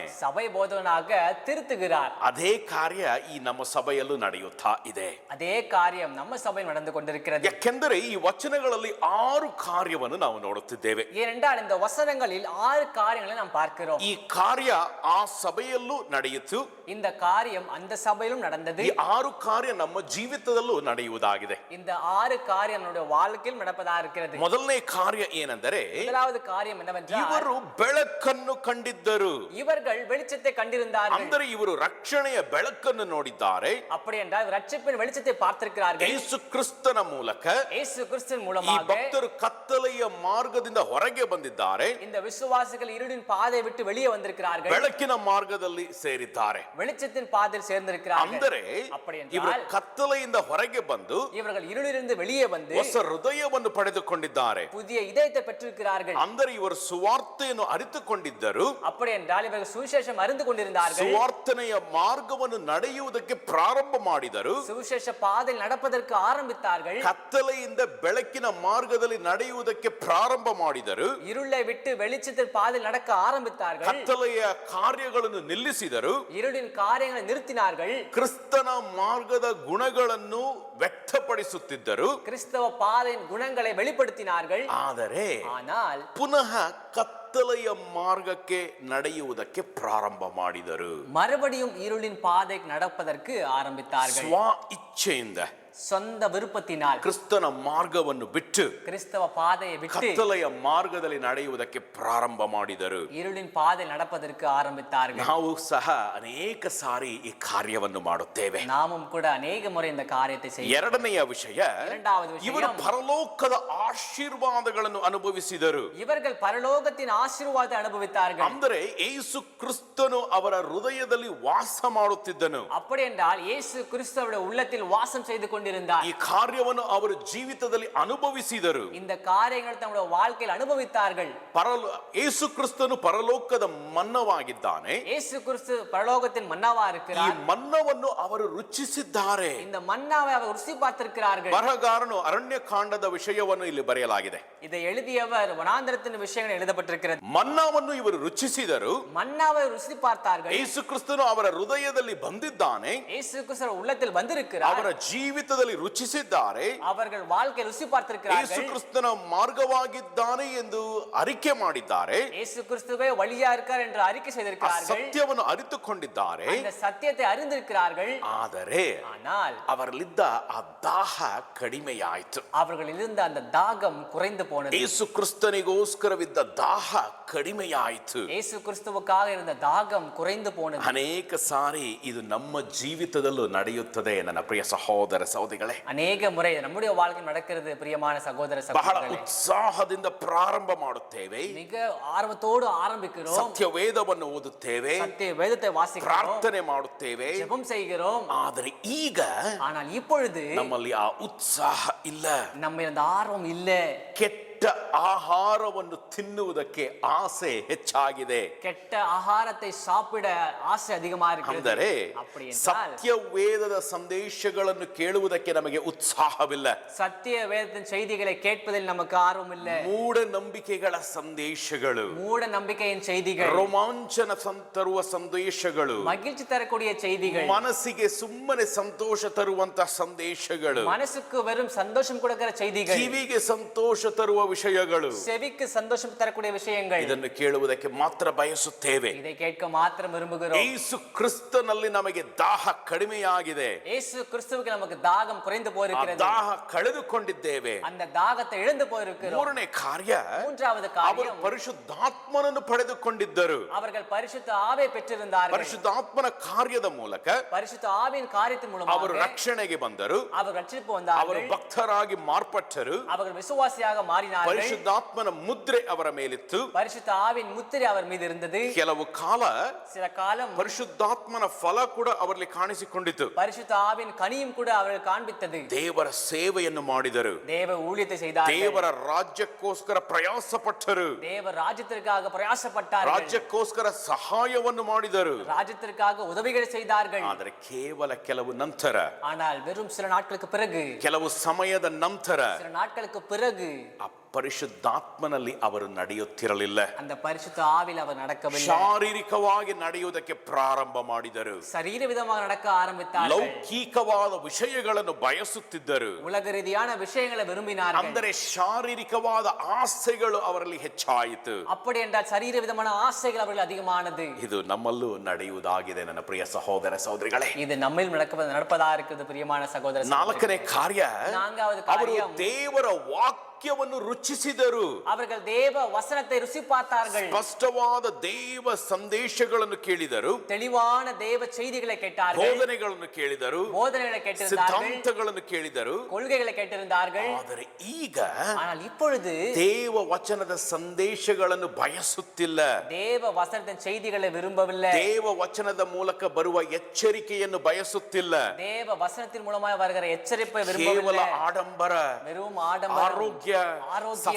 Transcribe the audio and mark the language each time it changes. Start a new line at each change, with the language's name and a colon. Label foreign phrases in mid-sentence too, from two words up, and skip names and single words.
Tamil: சபை போதகனாக திருத்துகிறார்.
Kannada: ಅದೇ ಕಾರ್ಯ ಈ ನಮ್ಮ ಸಭೆಯಲ್ಲೂ ನಡೆಯುತ್ತಾ ಇದೆ.
Tamil: அதே காரியம் நம்ம சபையில் நடந்து கொண்டிருக்கிறது.
Kannada: ಯಾಕೆಂದರೆ ಈ ವಚನಗಳಲ್ಲಿ 6 ಕಾರ್ಯವನ್ನು ನಾವು ನೋಡುತ್ತಿದ್ದೇವೆ.
Tamil: ஏனென்றால் இந்த வசனங்களில் 6 காரியங்களை நாம் பார்க்கிறோம்.
Kannada: ಈ ಕಾರ್ಯ ಆ ಸಭೆಯಲ್ಲೂ ನಡೆಯಿತು,
Tamil: இந்த காரியம் அந்த சபையிலும் நடந்தது.
Kannada: ಈ 6 ಕಾರ್ಯ ನಮ್ಮ ಜೀವಿತದಲ್ಲೂ ನಡೆಯುವುದಾಗಿದೆ.
Tamil: இந்த 6 காரியம் நம்முடைய வாழ்க்கையில் நடப்பதா இருக்கிறது.
Kannada: ಮೊದಲನೇ ಕಾರ್ಯ ಏನೆಂದರೆ,
Tamil: முதலாவது காரியம் என்னவென்றால்
Kannada: ಇವರು ಬೆಳಕನ್ನು ಕಂಡಿದ್ದರು.
Tamil: இவர்கள் வெளிச்சத்தை கண்டிருந்தார்கள்.
Kannada: ಅಂದರೆ ಇವರು ರಕ್ಷಣೆಯ ಬೆಳಕನ್ನು ನೋಡಿದ್ದಾರೆ.
Tamil: அப்படி என்றால் ரட்சிப்பின் வெளிச்சத்தை பார்த்திருக்கிறார்கள்.
Kannada: ಯೇಸು ಕ್ರಿಸ್ತನ ಮೂಲಕ
Tamil: இயேசு கிறிஸ்துவின்
Kannada: ಈ
Tamil: மூலமாக
Kannada: ಭಕ್ತರು ಕತ್ತಲೆಯ ಮಾರ್ಗದಿಂದ ಹೊರಗೆ ಬಂದಿದ್ದಾರೆ,
Tamil: இந்த விசுவாசிகள் இருளின் பாதையை விட்டு வெளியே வந்திருக்கிறார்கள்,
Kannada: ಬೆಳಕಿನ ಮಾರ್ಗದಲ್ಲಿ ಸೇರಿದ್ದಾರೆ.
Tamil: வெளிச்சத்தின் பாதையில் சேர்ந்திருக்கிறார்கள்.
Kannada: ಅಂದರೆ
Tamil: அப்படி
Kannada: ಇವರು
Tamil: என்றால்
Kannada: ಕತ್ತಲೆಯಿಂದ ಹೊರಗೆ ಬಂದು
Tamil: இவர்கள் இருளிலிருந்து வெளியே வந்து
Kannada: ಹೊಸ ಹೃದಯವನ್ನು ಪಡೆದುಕೊಂಡಿದ್ದಾರೆ.
Tamil: புதிய இதயத்தை பெற்றிருக்கிறார்கள்.
Kannada: ಅಂದರೆ ಇವರು ಸುವಾರ್ತೆಯನ್ನು ಅರಿತುಕೊಂಡಿದ್ದರು,
Tamil: அப்படி என்றால் இவர்கள் சுவிசேஷம் அறிந்து கொண்டிருந்தார்கள்,
Kannada: ಸುವಾರ್ತನೆಯ ಮಾರ್ಗವನ್ನು ನಡೆಯುವುದಕ್ಕೆ ಪ್ರಾರಂಭ ಮಾಡಿದರು,
Tamil: சுவிசேஷ பாதையில் நடப்பதற்கு ஆரம்பித்தார்கள்,
Kannada: ಕತ್ತಲೆಯಿಂದ ಬೆಳಕಿನ ಮಾರ್ಗದಲ್ಲಿ ನಡೆಯುವುದಕ್ಕೆ ಪ್ರಾರಂಭ ಮಾಡಿದರು,
Tamil: இருளை விட்டு வெளிச்சத்தின் பாதையில் நடக்க ஆரம்பித்தார்கள்,
Kannada: ಕತ್ತಲೆಯ ಕಾರ್ಯಗಳನ್ನು ನಿಲ್ಲಿಸಿದರು,
Tamil: இருளின் காரியங்களை நிறுத்தினார்கள்,
Kannada: ಕ್ರಿಸ್ತನ ಮಾರ್ಗದ ಗುಣಗಳನ್ನು ವ್ಯಕ್ತಪಡಿಸುತ್ತಿದ್ದರು.
Tamil: கிறிஸ்தவ பாதையின் குணங்களை வெளிப்படுத்தினார்கள்.
Kannada: ಆದರೆ
Tamil: ஆனால்
Kannada: ಪುನಃ ಕತ್ತಲೆಯ ಮಾರ್ಗಕ್ಕೆ ನಡೆಯುವುದಕ್ಕೆ ಪ್ರಾರಂಭ ಮಾಡಿದರು.
Tamil: மறுபடியும் இருளின் பாதைக்கு நடப்பதற்கு ஆரம்பித்தார்கள்.
Kannada: ಸ್ವ ಇಚ್ಛೆಯಿಂದ
Tamil: சொந்த விருப்பத்தினால்
Kannada: ಕ್ರಿಸ್ತನ ಮಾರ್ಗವನ್ನು ಬಿಟ್ಟು
Tamil: கிறிஸ்தவ பாதையை விட்டு
Kannada: ಕತ್ತಲೆಯ ಮಾರ್ಗದಲ್ಲಿ ನಡೆಯುವುದಕ್ಕೆ ಪ್ರಾರಂಭ ಮಾಡಿದರು.
Tamil: இருளின் பாதையில் நடப்பதற்கு ಆರಂಭಿத்தார்கள்.
Kannada: ನಾವು ಸಹ ಅನೇಕ ಸಾರಿ ಈ ಕಾರ್ಯವನ್ನು ಮಾಡುತ್ತೇವೆ.
Tamil: நாமும் கூட ಅನೇಕ முறை இந்த காரியத்தை செய்கிறோம்.
Kannada: ಎರಡನೆಯ ವಿಷಯ,
Tamil: இரண்டாவது
Kannada: ಇವರು
Tamil: விஷயம்,
Kannada: ಪರಲೋಕದ ಆಶೀರ್ವಾದಗಳನ್ನು ಅನುಭವಿಸಿದರು.
Tamil: இவர்கள் பரலோகத்தின் ஆசீர்வாதத்தை அனுபவித்தார்கள்.
Kannada: ಅಂದರೆ ಯೇಸು ಕ್ರಿಸ್ತನು ಅವರ ಹೃದಯದಲ್ಲಿ ವಾಸ ಮಾಡುತ್ತಿದ್ದನು.
Tamil: அப்படி என்றால் இயேசு கிறிஸ்துவுடைய உள்ளத்தில் வாசம் செய்து கொண்டிருந்தார்.
Kannada: ಈ ಕಾರ್ಯವನ್ನು ಅವರು ಜೀವಿತದಲ್ಲಿ ಅನುಭವಿಸಿದರು.
Tamil: இந்த காரியங்களை தம்முடைய வாழ்க்கையில் அனுபவித்தார்கள்.
Kannada: ಯೇಸು ಕ್ರಿಸ್ತನು ಪರಲೋಕದ ಮನ್ನವಾಗಿದ್ದಾನೆ.
Tamil: இயேசு கிறிஸ்து பரலோகத்தின் மன்னாவா
Kannada: ಈ
Tamil: இருக்கிறார்.
Kannada: ಮನ್ನವನ್ನು ಅವರು ರುಚಿಸಿದ್ದಾರೆ.
Tamil: இந்த மன்னாவை அவர் ருசி பார்த்திருக்கிறார்கள்.
Kannada: ಬರಹಗಾರನು ಅರಣ್ಯಕಾಂಡದ ವಿಷಯವನ್ನು ಇಲ್ಲಿ ಬರೆಯಲಾಗಿದೆ.
Tamil: இதை எழுதியவர் வனாந்திரத்தின் விஷயங்கள் எழுதப்பட்டிருக்கிறது.
Kannada: ಮನ್ನವನ್ನು ಇವರು ರುಚಿಸಿದರು.
Tamil: மன்னாவை ருசி பார்த்தார்கள்.
Kannada: ಯೇಸು ಕ್ರಿಸ್ತನು ಅವರ ಹೃದಯದಲ್ಲಿ ಬಂದಿದ್ದಾನೆ,
Tamil: இயேசு கிறிஸ்து உள்ளத்தில் வந்திருக்கிறார்.
Kannada: ಅವರ ಜೀವಿತದಲ್ಲಿ ರುಚಿಸಿದ್ದಾರೆ.
Tamil: அவர்கள் வாழ்க்கை ருசி
Kannada: ಯೇಸು
Tamil: பார்த்திருக்கிறார்கள்.
Kannada: ಕ್ರಿಸ್ತನ ಮಾರ್ಗವಾಗಿದ್ದಾನೆ ಎಂದು ಅರಿಕೆ ಮಾಡಿದ್ದಾರೆ.
Tamil: இயேசு கிறிஸ்துவே வழியா இருக்கார் என்று அறிக்கை
Kannada: ಆ
Tamil: செய்திருக்கிறார்கள்.
Kannada: ಸತ್ಯವನ್ನು ಅರಿತುಕೊಂಡಿದ್ದಾರೆ.
Tamil: இந்த ಸತ್ಯத்தை அறிந்திருக்கிறார்கள்.
Kannada: ಆದರೆ
Tamil: ஆனால்
Kannada: ಅವರಲ್ಲಿದ್ದ ಆ ದಾಹ ಕಡಿಮೆಯಾಯಿತು.
Tamil: அவர்களில் இருந்த அந்த தாகம் குறைந்து போனது.
Kannada: ಯೇಸು ಕ್ರಿಸ್ತನಿಗೋಸ್ಕರವಿದ್ದ ದಾಹ ಕಡಿಮೆಯಾಯಿತು.
Tamil: இயேசு கிறிஸ்துவுக்காக இருந்த தாகம் குறைந்து போனது.
Kannada: ಅನೇಕ ಸಾರಿ ಇದು ನಮ್ಮ ಜೀವಿತದಲ್ಲೂ ನಡೆಯುತ್ತದೆ ನನ್ನ ಪ್ರಿಯ ಸಹೋದರ ಸಹೋದರಿಗಳೇ.
Tamil: அநேக முறை நம்முடைய வாழ்க்கையில் நடக்கிறது பிரியமான சகோதர
Kannada: ಬಹಳ
Tamil: சகோதரிகளே.
Kannada: ಉತ್ಸಾಹದಿಂದ ಪ್ರಾರಂಭ ಮಾಡುತ್ತೇವೆ,
Tamil: மிக ஆர்வத்தோடு ஆரம்பிக்கிறோம்,
Kannada: ಸತ್ಯವೇದವನ್ನು ಓದುತ್ತೇವೆ,
Tamil: சத்திய வேதத்தை வாசிக்கிறோம்,
Kannada: ಪ್ರಾರ್ಥನೆ ಮಾಡುತ್ತೇವೆ.
Tamil: ஜெபம் செய்கிறோம்.
Kannada: ಆದರೆ ಈಗ
Tamil: ஆனால் இப்பொழுது
Kannada: ನಮ್ಮಲ್ಲಿ ಆ ಉತ್ಸಾಹ ಇಲ್ಲ.
Tamil: நம்ம அந்த ஆர்வம் இல்ல.
Kannada: ಕೆಟ್ಟ ಆಹಾರವನ್ನು ತಿನ್ನುವುದಕ್ಕೆ ಆಸೆ ಹೆಚ್ಚಾಗಿದೆ.
Tamil: கெட்ட ஆகாரத்தை சாப்பிட ஆசை அதிகமா இருக்கிறது.
Kannada: ಅಂದರೆ
Tamil: அப்படி என்றால்
Kannada: ಸತ್ಯವೇದದ ಸಂದೇಶಗಳನ್ನು ಕೇಳುವುದಕ್ಕೆ ನಮಗೆ ಉತ್ಸಾಹವಿಲ್ಲ.
Tamil: சத்திய வேதத்தின் செய்திகளை கேட்பதில் நமக்கு ஆர்வம் இல்ல.
Kannada: ಮೂಢನಂಬಿಕೆಗಳ ಸಂದೇಶಗಳು,
Tamil: மூட நம்பிக்கையின் செய்திகள்,
Kannada: ರೋಮಾಂಚನ ತರುವ ಸಂದೇಶಗಳು,
Tamil: மகிழ்ச்சி தரக்கூடிய செய்திகள்,
Kannada: ಮನಸ್ಸಿಗೆ ಸುಮ್ಮನೆ ಸಂತೋಷ ತರುವಂತಹ ಸಂದೇಶಗಳು,
Tamil: மனசுக்கு வெறும் சந்தோஷம் கொடுக்கிற செய்திகள்,
Kannada: ಕಿವಿಗೆ ಸಂತೋಷ ತರುವ ವಿಷಯಗಳು,
Tamil: செவிக்கு சந்தோஷம் தரக்கூடிய விஷயங்கள்,
Kannada: ಇದನ್ನು ಕೇಳುವುದಕ್ಕೆ ಮಾತ್ರ ಬಯಸುತ್ತೇವೆ.
Tamil: இதை கேட்க மாத்திரம் விரும்புகிறோம்.
Kannada: ಯೇಸು ಕ್ರಿಸ್ತನಲ್ಲಿ ನಮಗೆ ದಾಹ ಕಡಿಮೆಯಾಗಿದೆ,
Tamil: இயேசு கிறிஸ்துவுக்கு நமக்கு தாகம் குறைந்து போயிருக்கிறது,
Kannada: ದಾಹ ಕಳೆದುಕೊಂಡಿದ್ದೇವೆ.
Tamil: அந்த தாகத்தை இழந்து போயிருக்கிறோம்.
Kannada: ಮೂರನೇ ಕಾರ್ಯ,
Tamil: மூன்றாவது
Kannada: ಅವರು
Tamil: காரியம்,
Kannada: ಪರಿಶುದ್ಧಾತ್ಮನನ್ನು ಪಡೆದುಕೊಂಡಿದ್ದರು.
Tamil: அவர்கள் பரிசுத்த ஆவியை பெற்றிருந்தார்கள்.
Kannada: ಪರಿಶುದ್ಧಾತ್ಮನ ಕಾರ್ಯದ ಮೂಲಕ
Tamil: பரிசுத்த ஆவியின் காரியத்தின்
Kannada: ಅವರು
Tamil: மூலமாக
Kannada: ರಕ್ಷಣೆಗೆ ಬಂದರು,
Tamil: அவர் ரட்சிப்பு
Kannada: ಅವರು
Tamil: வந்தார்கள்,
Kannada: ಭಕ್ತರಾಗಿ ಮಾರ್ಪಟ್ಟರು.
Tamil: அவர்கள் விசுவாசியாக மாறினார்கள்.
Kannada: ಪರಿಶುದ್ಧಾತ್ಮನ ಮುದ್ರೆ ಅವರ ಮೇಲಿತ್ತು.
Tamil: பரிசுத்த ஆவியின் முத்திரை அவர் மீது இருந்தது.
Kannada: ಕೆಲವು ಕಾಲ
Tamil: சில காலம்
Kannada: ಪರಿಶುದ್ಧಾತ್ಮನ ಫಲ ಕೂಡ ಅವರಲ್ಲಿ ಕಾಣಿಸಿಕೊಂಡಿತು.
Tamil: பரிசுத்த ஆவியின் கனியும் கூட அவர்கள் காண்பித்தது.
Kannada: ದೇವರ ಸೇವೆಯನ್ನು ಮಾಡಿದರು,
Tamil: தேவ ஊழியத்தை செய்தார்கள்,
Kannada: ದೇವರ ರಾಜ್ಯಕ್ಕೋಸ್ಕರ ಪ್ರಯಾಸ ಪಟ್ಟರು,
Tamil: தேவ ராஜ்யத்திற்காக பிரயாசப்பட்டார்கள்,
Kannada: ರಾಜ್ಯಕ್ಕೋಸ್ಕರ ಸಹಾಯವನ್ನು ಮಾಡಿದರು.
Tamil: ராஜ்யத்திற்காக உதவிகளை செய்தார்கள்.
Kannada: ಆದರೆ ಕೇವಲ ಕೆಲವು ನಂತರ,
Tamil: ஆனால் வெறும் சில நாட்களுக்கு பிறகு,
Kannada: ಕೆಲವು ಸಮಯದ ನಂತರ
Tamil: சில நாட்களுக்கு பிறகு
Kannada: ಆ ಪರಿಶುದ್ಧಾತ್ಮನಲ್ಲಿ ಅವರು ನಡೆಯುತ್ತಿರಲಿಲ್ಲ.
Tamil: அந்த பரிசுத்த ஆவியில் அவர் நடக்கவில்லை.
Kannada: ಶಾರೀರಿಕವಾಗಿ ನಡೆಯುವುದಕ್ಕೆ ಪ್ರಾರಂಭ ಮಾಡಿದರು.
Tamil: சரீர விதமாக நடக்க ஆரம்பித்தார்கள்.
Kannada: ಲೌಕಿಕವಾದ ವಿಷಯಗಳನ್ನು ಬಯಸುತ್ತಿದ್ದರು.
Tamil: உலக ரீதியான விஷயங்களை விரும்பினார்கள்.
Kannada: ಅಂದರೆ ಶಾರೀರಿಕವಾದ ಆಸೆಗಳು ಅವರಲ್ಲಿ ಹೆಚ್ಚಾಯಿತು.
Tamil: அப்படி என்றால் சரீர விதமான ஆசைகள் அவர்கள் அதிகமானது.
Kannada: ಇದು ನಮ್ಮಲ್ಲೂ ನಡೆಯುವುದಾಗಿದೆ ನನ್ನ ಪ್ರಿಯ ಸಹೋದರ ಸಹೋದರಿಗಳೇ.
Tamil: இது நம்மில் நடப்பதா இருக்குது பிரியமான சகோதர சகோதரிகளே.
Kannada: ನಾಲ್ಕನೇ ಕಾರ್ಯ,
Tamil: நான்காவது
Kannada: ಅವರು
Tamil: காரியம்,
Kannada: ದೇವರ ವಾಕ್ಯವನ್ನು ರುಚಿಸಿದರು.
Tamil: அவர்கள் தேவ வசனத்தை ருசி பார்த்தார்கள்.
Kannada: ಸ್ಪಷ್ಟವಾದ ದೇವ ಸಂದೇಶಗಳನ್ನು ಕೇಳಿದರು,
Tamil: தெளிவான தேவ செய்திகளை கேட்டார்கள்,
Kannada: ಬೋಧನೆಗಳನ್ನು ಕೇಳಿದರು,
Tamil: போதனைகளை கேட்டிருந்தார்கள்,
Kannada: ಸಿದ್ಧಾಂತಗಳನ್ನು ಕೇಳಿದರು.
Tamil: கொள்கைகளை கேட்டிருந்தார்கள்.
Kannada: ಆದರೆ ಈಗ
Tamil: ஆனால் இப்பொழுது
Kannada: ದೇವ ವಚನದ ಸಂದೇಶಗಳನ್ನು ಬಯಸುತ್ತಿಲ್ಲ.
Tamil: தேவ வசனத்தின் செய்திகளை விரும்பவில்லை.
Kannada: ದೇವ ವಚನದ ಮೂಲಕ ಬರುವ ಎಚ್ಚರಿಕೆಯನ್ನು ಬಯಸುತ್ತಿಲ್ಲ.
Tamil: தேவ வசனத்தின் மூலமாக வருகிற எச்சரிப்பை
Kannada: ಕೇವಲ
Tamil: விரும்பவில்லை.
Kannada: ಆಡಂಬರ,
Tamil: வெறும் ஆடம்பரம்,
Kannada: ಆರೋಗ್ಯ,
Tamil: ஆரோக்கியம்,